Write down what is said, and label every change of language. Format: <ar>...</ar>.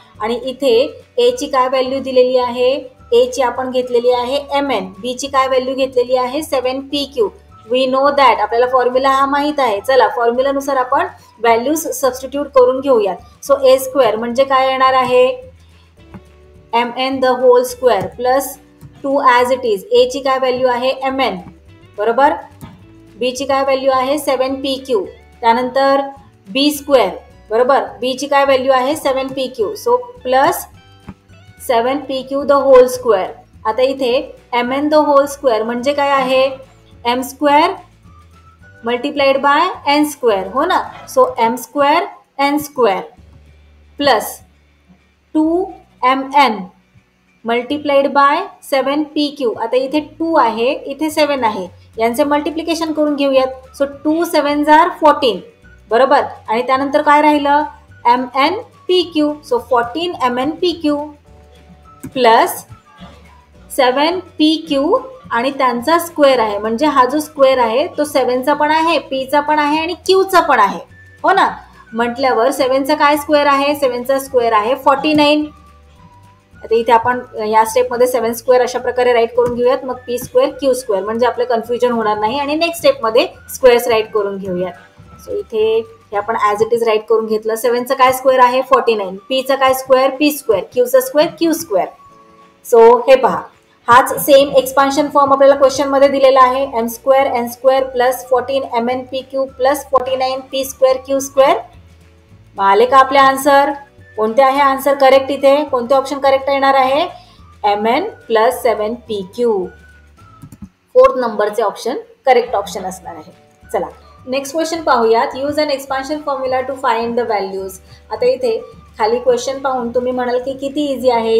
<mr>आणि इथे a ची काय व्हॅल्यू दिलेली आहे? a ची आपण घेतलेली आहे mn, b ची काय व्हॅल्यू घेतलेली आहे?</mr> <en>7pq. We know that.</en> <mr>आपल्याला फॉर्म्युला हा माहित आहे. चला फॉर्म्युलानुसार आपण व्हॅल्यूज सबस्टिट्यूट करून घेऊयात. सो a स्क्वेअर म्हणजे काय येणार आहे?</mr> <en>mn the whole square plus 2 as it is.</en> <mr>a ची काय व्हॅल्यू आहे? mn. बरोबर. b ची काय व्हॅल्यू आहे? 7pq. त्यानंतर b स्क्वेअर. बरोबर. b ची काय व्हॅल्यू आहे? 7pq.</mr> <en>So plus 7pq the whole square.</en> <mr>आता इथे mn द होल स्क्वेअर म्हणजे काय आहे?</mr> <en>m square multiplied by n square.</en> <mr>हो ना.</mr> <en>So m square n square plus 2mn multiplied by 7pq.</en> <mr>आता इथे 2 आहे, इथे 7 आहे, यांचे मल्टिप्लिकेशन करून घेऊयात. सो 2 7 जार 14. बरोबर. आणि त्यानंतर काय राहिलं?</mr> <en>mnpq.</en> <mr>So 14 mnpq plus 7pq आणि त्यांचा स्क्वेअर आहे. म्हणजे हा जो स्क्वेअर आहे तो 7चा पण आहे, पीचा पण आहे आणि क्यूचा पण आहे. हो ना. म्हटल्यावर 7चा काय स्क्वेअर आहे? 7चा स्क्वेअर आहे 49. आता इथे आपण या स्टेपमध्ये 7 स्क्वेअर अशा प्रकारे राईट करून घेऊयात. मग पी स्क्वेअर क्यू स्क्वेअर म्हणजे आपलं कन्फ्युजन होणार नाही. आणि नेक्स्ट स्टेपमध्ये स्क्वेअर्स राईट करून घेऊयात. सो इथे हे आपण ॲज इट इज राईट करून घेतलं. 7चा काय स्क्वेअर आहे? 49. पीचा काय square? P square. क्यूचा square? Q square. So हे पहा, हाच सेम एक्सपान्शन फॉर्म आपल्याला क्वेश्चनमध्ये दिलेला आहे.</mr> <en>M square N square plus 14 mnpq प्लस 49 p square Q square.</en> <mr>आले का आपले आन्सर? कोणते आहे आन्सर करेक्ट? इथे कोणते ऑप्शन करेक्ट येणार आहे?</mr> <en>mn प्लस 7pq.</en> <mr>4th नंबरचे ऑप्शन करेक्ट ऑप्शन असणार आहे. चला नेक्स्ट क्वेश्चन पाहूयात.</mr> <en>Use an expansion formula to find the values.</en> <mr>आता इथे खाली क्वेश्चन पाहून तुम्ही म्हणाल की किती इझी आहे.</mr>